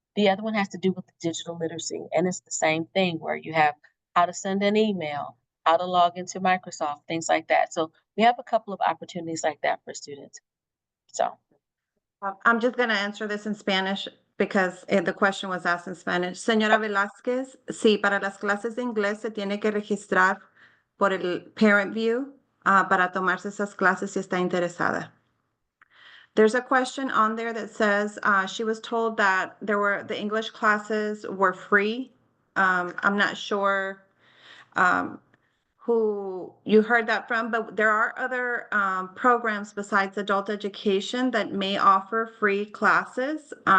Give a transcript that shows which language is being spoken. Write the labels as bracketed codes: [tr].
[en] The other one has to do with digital literacy, and it's the same thing where you have how to send an email, how to log into Microsoft, things like that. So we have a couple of opportunities like that for students. So I'm just going to answer this in Spanish because the question was asked in Spanish. [es] Señora Velázquez, sí, para las clases de inglés se tiene que registrar por el Parent View para tomarse esas clases si está interesada. [en] There's a question on there that says she was told that the English classes were free. I'm not sure who you heard that from, but there are other programs besides adult education that may offer free classes.